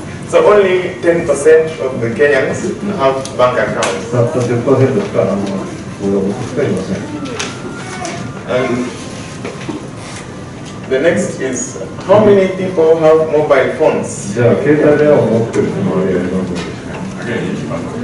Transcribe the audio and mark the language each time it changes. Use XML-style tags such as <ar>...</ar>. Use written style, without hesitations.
<en>So only 10% of the Kenyans have bank accounts.</en> <ja>たった 10% しか口座を持つ人がいません。</ja> <en>And the next is, how many people have mobile phones?</en> <ja>じゃあ携帯電話を持っている人の割合はどのくらいですか</ja>